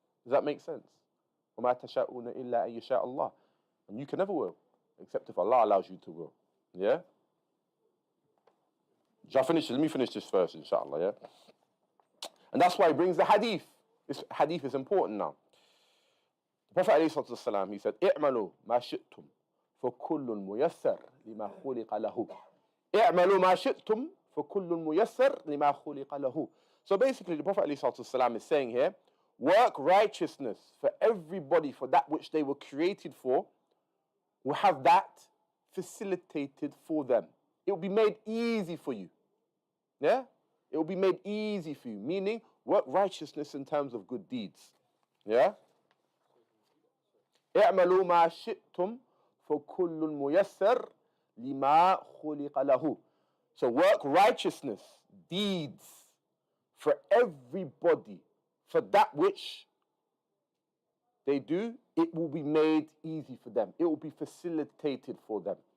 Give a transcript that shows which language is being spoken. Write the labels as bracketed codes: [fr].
[en] Does that make sense? [ar] وَمَا تَشَاءُونَ إِلَّا أَن يَشَاءَ اللَّهُ. [en] And you can never will, except if Allah allows you to will. Yeah? Shall I finish? Let me finish this first, inshallah, yeah? And that's why he brings the hadith. This hadith is important now. The Prophet ﷺ, he said, [ar] اعملوا ما شئتم فكل ميسر لما خلق له. اعملوا ما شئتم فكل ميسر لما خلق له. [en] So basically, the Prophet ﷺ is saying here, work righteousness for everybody for that which they were created for, will have that facilitated for them. It will be made easy for you. Yeah? It will be made easy for you, meaning work righteousness in terms of good deeds. Yeah? [ar] اعملوا ما شئتم فكل ميسر لما خلق له. [en] So work righteousness, deeds, for everybody, for that which they do, it will be made easy for them. It will be facilitated for them.